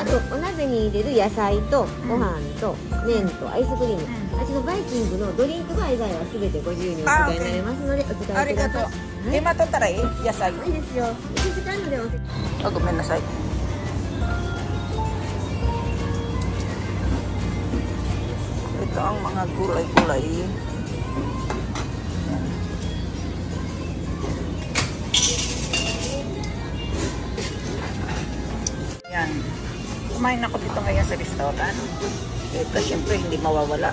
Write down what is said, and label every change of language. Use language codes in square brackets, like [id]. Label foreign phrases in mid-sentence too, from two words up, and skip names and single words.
[ja] あとお鍋に入れる野菜とご飯と麺とアイスクリーム。あちのバイキングのドリンクバー以外はすべてご自由にお使いになれますのでお使いください。ありがとう。今取ったらいい？野菜。いいですよ。1時間ので [tl] ごめんなさい。Ito ang mga gulay-gulay. Yan. Kumain ako dito ngayon sa restaurant. Ito syempre hindi mawawala.